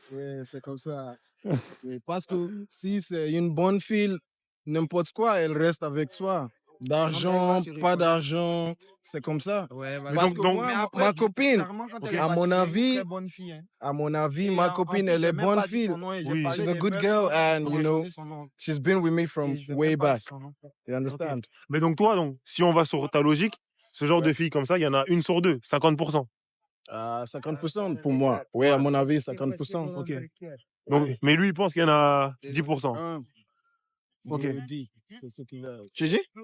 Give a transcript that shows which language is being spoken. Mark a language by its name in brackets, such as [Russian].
[French] Ouais, c'est comme ça. Oui, parce que si c'est une bonne fille, n'importe quoi, elle reste avec toi. D'argent, pas d'argent, c'est comme ça. ouais, Mais Parce donc- que donc- moi, ma copine, Ok. à mon avis, bonne fille. Hein. à mon avis, ma copine, elle est bonne fille. Oui. [English] She's a good girl and, you know, she's been with me from way back. You understand? [French] Mais donc, toi, donc, si on va sur ta logique, ce genre de filles comme ça, il y en a une sur deux, 50%. 50% pour moi. Oui, à mon avis, 50%. Ok. Donc, mais lui, il pense qu'il y en a 10%. Hein, Ok. je le dis, c'est ce qu'il a. Tu dis?